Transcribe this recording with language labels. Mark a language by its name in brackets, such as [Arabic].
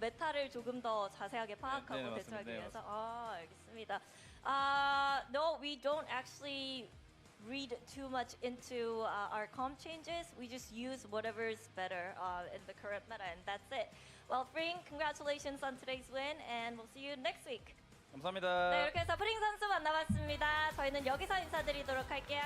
[Korean] 메타를 조금 더 자세하게 파악하고 대처하기 위해서. 알겠습니다. [English] No, we don't actually read too much into our comp changes. We just use whatever's better in the current meta, and that's it. Well, Fring, congratulations on today's win, and we'll see you next week. [Korean] 감사합니다. 네, 이렇게 해서 프링 선수 만나봤습니다. 저희는 여기서 인사드리도록 할게요.